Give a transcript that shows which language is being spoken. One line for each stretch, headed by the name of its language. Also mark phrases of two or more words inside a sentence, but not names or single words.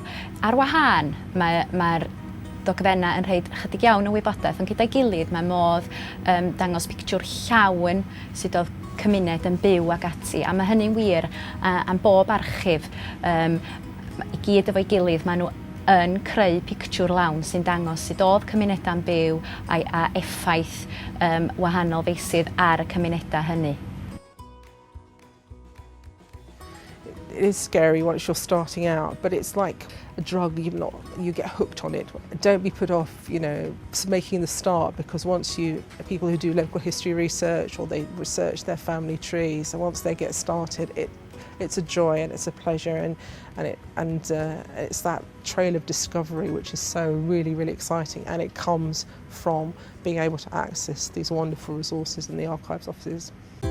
Welsh: Ar wahân, mae'r dogfennau yn rhaid chydig iawn o wybodaeth, ond gyda'i gilydd mae modd dangos pictiwr llawn sydd oedd cymuned yn byw ag ati, a mae hynny'n wir am bob archif. I gyd efo'i gilydd, maen nhw yn creu pictiwr lawn sy'n dangos sut oedd cymunedau'n byw a effaith wahanol feysydd ar y cymunedau hynny.
English: It is scary once you're starting out, but it's like a drug, you get hooked on it. Don't be put off, making the start, because once people who do local history research, or they research their family trees, and once they get started, it's a joy and it's a pleasure, and it's that trail of discovery which is so really, really exciting, and it comes from being able to access these wonderful resources in the archives offices.